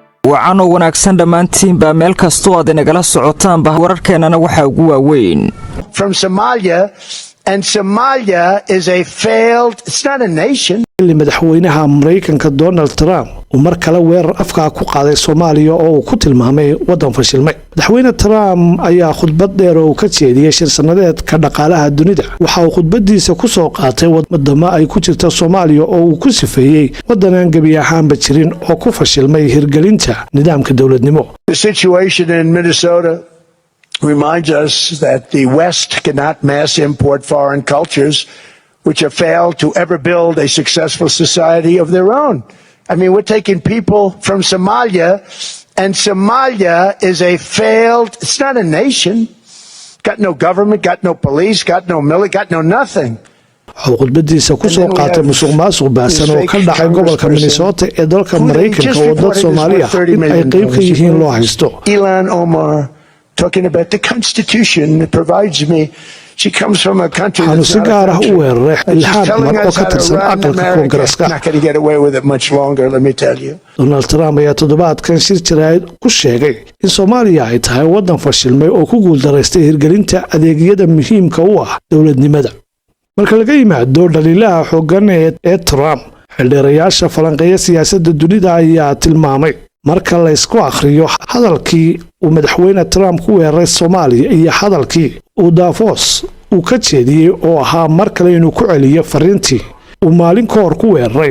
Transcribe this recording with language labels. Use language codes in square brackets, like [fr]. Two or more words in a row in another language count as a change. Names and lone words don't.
[so] وعانو wanaagsan dhamaantiin ba meel kasto aad inagala socotaan ba wararkeenana waxa ugu waaweyn [en] from Somalia, and Somalia is a failed, it's not a nation. [so] madaxweynaha Mareykanka Donald Trump mar kale weerar afka ku qaaday Soomaaliya oo uu ku tilmaamay wadan fashilmay. madaxweyne Trump ayaa khudbad dheer oo ka jeediyay shir sanadeed ka dhaqaalaha dunida. waxa uu khudbadiisa ku soo qaatay wadamo ay ku jirto Soomaaliya oo uu ku sifeeyay wadanaan gabi ahaanba jirin oo ku fashilmay hirgelinta nidaamka dawladnimo. [en] The situation in Minnesota reminds us that the West cannot mass import foreign cultures which have failed to ever build a successful society of their own. I mean, we're taking people from Somalia, and Somalia is a failed, it's not a nation, got no government, got no police, got no military, got no nothing. [so] khudbadiisa ku soo qaatay musuqmaasuq baasan oo ka dhacay gobolka Minnesota ee dalka Mareykanka oo dad Soomaaliya ay qayb ka yihiin loo haysto. [en] Ilhan Omar talking about the Constitution that provides me. She comes from a country that's not a country. She's telling us how to run America. Not going to get away with it much longer, let me tell you. [so] Donald Trump ayaa toddobaadkan shir jirayd ku sheegay in Soomaaliya ay tahay wadan fashilmay oo ku guuldareystay hirgelinta adeegyada muhiimka u ah dawladnimada. marka laga yimaado dhaliilaha xooggan ee Trump, xildhibaanayaasha falanqeeya siyaasadda dunida ayaa tilmaamay marka la isku akhriyo hadalkii uu madaxweyne Trump ku weeraray Soomaaliya iyo hadalkii uu Davos uu ka jeediyay oo ahaa mar kale inuu ku celiyo fariintii uu maalin ka hor ku weeraray.